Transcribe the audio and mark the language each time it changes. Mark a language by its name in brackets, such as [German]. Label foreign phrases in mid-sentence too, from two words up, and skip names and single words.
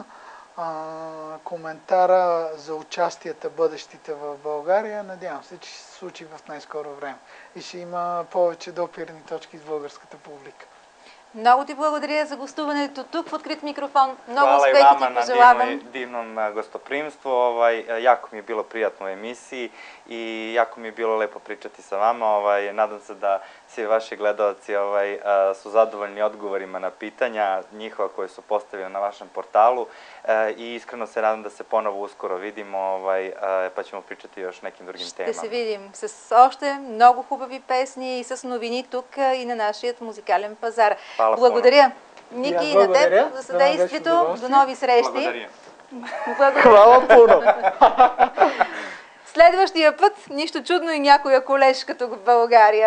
[Bulgarian] Коментара за участията бъдещите в България. Надявам се, че ще се случи в най-скоро време и ще има повече допирни точки с българската публика. Много ти благодаря за гостуването тук в Открит микрофон. Много успехи ти пожелавам. [Serbian] Hvala i vama na divnom gostoprimstvu. Jako mi je bilo prijatno u emisiji i jako mi je bilo lepo pričati sa vama. Nadam se da svi vaši gledalci su zadovoljni odgovorima na pitanja njihova koje su postavili na vašem portalu i iskreno se nadam da se ponovo uskoro vidimo pa ćemo pričati još nekim drugim temama. [Bulgarian] Ще се видим с още много хубави песни и с новини тук и на нашия музикален пазар. Благодаря, Ники, и на теб за съдействието. До нови срещи. Благодаря. [Serbian] Хвала пуно! [Bulgarian] Следващия път, нищо чудно и някоя колежка тук в България.